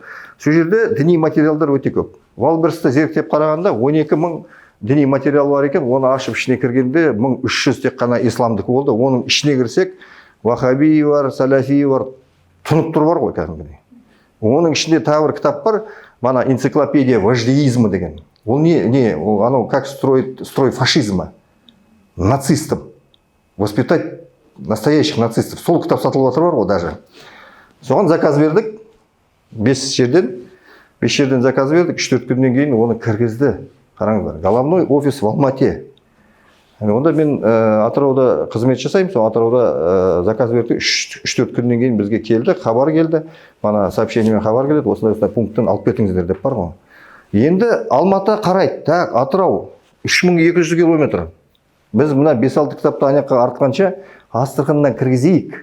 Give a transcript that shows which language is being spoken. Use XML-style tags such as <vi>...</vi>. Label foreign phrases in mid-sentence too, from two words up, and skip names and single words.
<kk>Сол жерде діни материалдар өте көп. Валберсті зерттеп қарағанда 12 мың діни материал бар екен, оны ашып ішіне кіргенде 1300 тек қана исламдікі болды. Оның ішіне кірсек, вахаби бар, салафи бар, тұнып тұр бар ғой кәдімгідей. Оның ішінде тағы бір кітап бар, мана</kk> <ru>энциклопедия вождеизма</ru> <kk>деген. Ол не,</kk> <ru>оно как строй фашизма, нацистов, воспитать настоящих нацистов.</ru> <kk>Сол кітап сатылып жатыр бар ғой даже. Соған заказ бердік, 5 жерден заказ бердік, 3-4 күннен кейін оны кіргізді. Қараңыздар,</kk> <ru>головной офис в Алмате.</ru> <kk>Онда мен Атырауда қызмет жасаймын, сол Атырауда заказ бердік, 3-4 күннен кейін бізге келді, хабар келді, бана сообщениемен хабар келеді, осындай пункттен алып кетіңіздер деп бар ғой. Енді Алматы қарайды, так, Атырау 3200 километр. Біз мына 5-6 кітапты аяққа артқанша Астраханьнан кіргізейік.</kk>